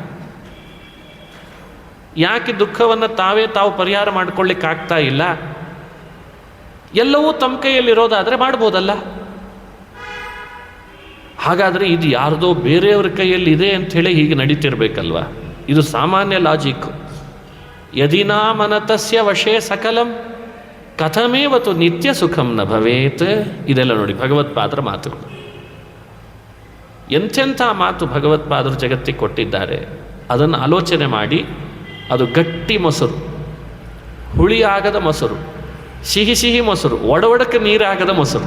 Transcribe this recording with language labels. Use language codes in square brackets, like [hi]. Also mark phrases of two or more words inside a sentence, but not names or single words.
[kn] ಯಾಕೆ ದುಃಖವನ್ನು ತಾವು ಪರಿಹಾರ ಮಾಡಿಕೊಳ್ಳಿಕ್ಕಾಗ್ತಾ ಇಲ್ಲ? ಎಲ್ಲವೂ ತಮ್ಮ ಕೈಯಲ್ಲಿರೋದಾದರೆ ಮಾಡ್ಬೋದಲ್ಲ. ಹಾಗಾದರೆ ಇದು ಯಾರ್ದೋ ಬೇರೆಯವ್ರ ಕೈಯಲ್ಲಿ ಇದೆ ಅಂಥೇಳಿ ಹೀಗೆ ನಡೀತಿರ್ಬೇಕಲ್ವ? ಇದು ಸಾಮಾನ್ಯ ಲಾಜಿಕ್ಕು. [sa] ಯದಿನಾ ಮನತಸ್ಯ ವಶೇ ಸಕಲಂ ಕಥಮೇವತು ನಿತ್ಯ ಸುಖಂ ನ ಭವೇತ್. [kn] ಇದೆಲ್ಲ ನೋಡಿ ಭಗವತ್ಪಾದರ ಮಾತುಗಳು. ಎಂಥೆಂಥ ಮಾತು ಭಗವತ್ಪಾದರು ಜಗತ್ತಿಗೆ ಕೊಟ್ಟಿದ್ದಾರೆ. ಅದನ್ನು ಆಲೋಚನೆ ಮಾಡಿ. ಅದು ಗಟ್ಟಿ ಮೊಸರು, ಹುಳಿ ಆಗದ ಮೊಸರು, ಸಿಹಿ ಮೊಸರು, ಒಡವಡಕ್ಕೆ ನೀರಾಗದ ಮೊಸರು.